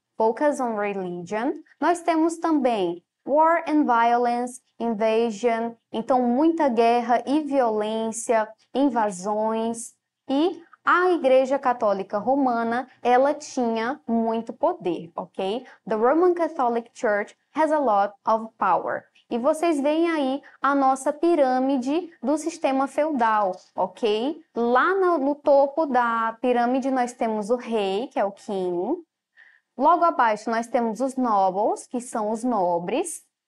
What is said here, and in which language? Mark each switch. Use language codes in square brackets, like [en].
[en] Focus on religion. [pt] Nós temos também [en] War and Violence, Invasion, [pt] então muita guerra e violência, invasões, e a Igreja Católica Romana, ela tinha muito poder, ok? [en] The Roman Catholic Church has a lot of power. [pt] E vocês veem aí a nossa pirâmide do sistema feudal, ok? Lá no topo da pirâmide nós temos o rei, que é o king. Logo abaixo nós temos os nobles, que são os nobres.